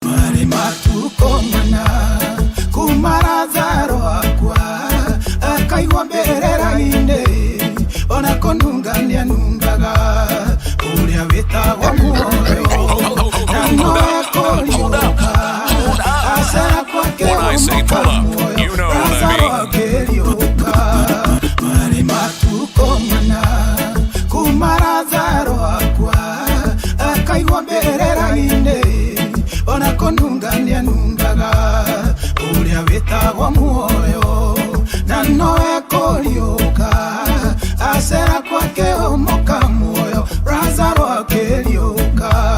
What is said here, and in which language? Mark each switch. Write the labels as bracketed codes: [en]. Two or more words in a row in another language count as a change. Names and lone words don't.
[ki] Marĩ matukũ mana, kuma Lazaro akua, akaigua mbĩrĩra-inĩ, ona kũnunga nĩanungaga, ũrĩa wĩtagwo muoyo, na no ekũriũka, acera kwake [en] When I say pull up, [ki] omoka muoyo, [en] you know what I Lazaro mean. [ki] akĩriũka. Marĩ matukũ mana, kuma Lazaro akua, akaigua mbĩrĩra-inĩ, ona kũnunga nĩanungaga, ũrĩa wĩtagwo muoyo, na no ekũriũka, acera kwake omoka muoyo, Lazaro akĩriũka.